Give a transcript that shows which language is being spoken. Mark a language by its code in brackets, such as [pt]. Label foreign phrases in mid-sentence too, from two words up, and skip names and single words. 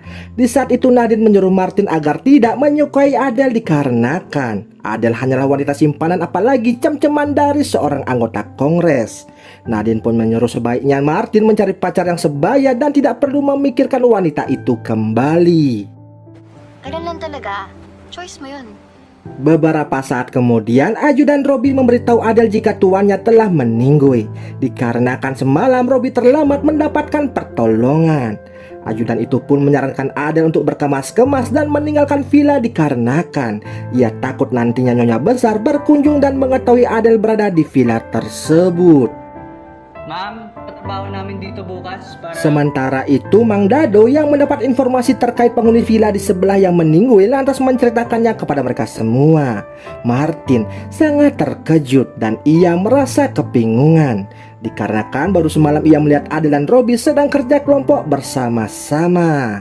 [id] Di saat itu Nadine menyuruh Martin agar tidak menyukai Adele dikarenakan Adele hanyalah wanita simpanan apalagi cem-ceman dari seorang anggota Kongres. Nadine pun menyuruh sebaiknya Martin mencari pacar yang sebaya dan tidak perlu memikirkan wanita itu kembali. [tl] Ganun lang talaga. Choice mo yun. [id] Beberapa saat kemudian, ajudan Robbie memberitahu Adele jika tuannya telah meninggal dikarenakan semalam Robbie terlambat mendapatkan pertolongan. Ajudan itu pun menyarankan Adele untuk berkemas-kemas dan meninggalkan villa dikarenakan ia takut nantinya nyonya besar berkunjung dan mengetahui Adele berada di villa tersebut. [tl] Ma'am, patrabaho namin dito bukas para... [id] Sementara itu, Mang Dado yang mendapat informasi terkait penghuni villa di sebelah yang meninggal lantas menceritakannya kepada mereka semua. Martin sangat terkejut dan ia merasa kebingungan dikarenakan baru semalam ia melihat Adele dan Robbie sedang kerja kelompok bersama-sama.